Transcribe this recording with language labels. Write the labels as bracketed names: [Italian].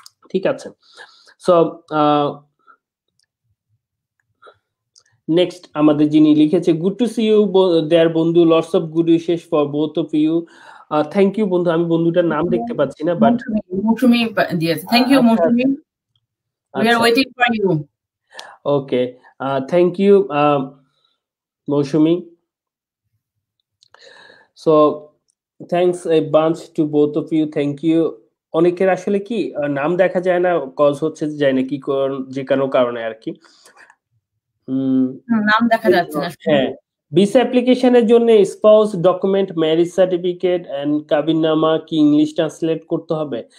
[Bangla] ঠিক আছে, [English] so next [Bangla] আমাদের যিনি লিখেছে, [English] Good to see you there বন্ধু, lots of good wishes for both of you. Thank you [Bangla] বন্ধু, আমি বন্ধুটার নাম দেখতে পাচ্ছি না, বাট মৌসুমী দিয়েছে। [English] Thank you Mousumi, we are waiting for you. Okay, thank you Mousumi. So thanks a bunch to both of you, thank you. [Bangla] অনেকের আসলে কি নাম দেখা যায় না, কজ হচ্ছে যায় না কি যে কোনো কারণে আর কি নাম দেখা যাচ্ছে না। হ্যাঁ, ভিসা অ্যাপ্লিকেশনের জন্য spouse document, marriage certificate and কাবিননামা কি ইংলিশ ট্রান্সলেট করতে হবে?